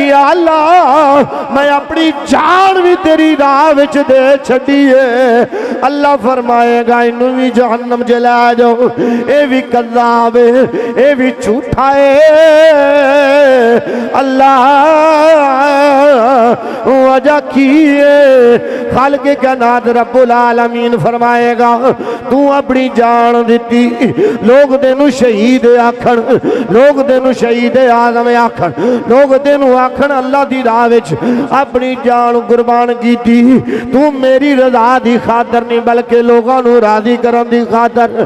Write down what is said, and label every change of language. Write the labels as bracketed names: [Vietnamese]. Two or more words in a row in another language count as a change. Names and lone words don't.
[Punjabi] یا اللہ میں اپنی جان بھی تیری راہ وچ دے چھڈی ہے. اللہ فرمائے گا اینوں بھی جہنم چ لے جاؤ، یہ بھی کذاب ہے، یہ بھی جھوٹا ہے. اللہ وجہ کی ہے، خالق کائنات [Arabic] رب العالمين [Punjabi] فرمائے گا تو اپنی جان دی، لوگ تینوں شہید آکھن، لوگ تینوں شہید اعظم آکھن، لوگ تینوں آکھن اللہ دی راہ وچ اپنی جان قربان کی، تو میری رضا دی خاطر نہیں بلکہ لوگوں نوں راضی کرن دی خاطر.